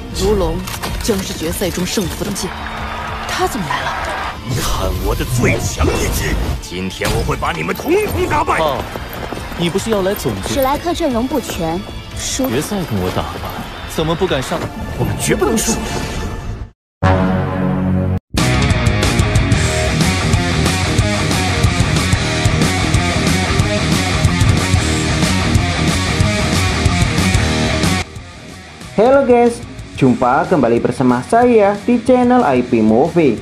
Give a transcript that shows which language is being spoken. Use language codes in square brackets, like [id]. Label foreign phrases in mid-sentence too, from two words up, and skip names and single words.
[zh] 如龙将是决赛中胜负的关键，他怎么来了？看我的最强一击！今天我会把你们统统打败。哦，你不是要来总结？史莱克阵容不全，输决赛跟我打吧，怎么不敢上？我们绝不能输。 [id] Halo guys, jumpa kembali bersama saya di channel IP Movie.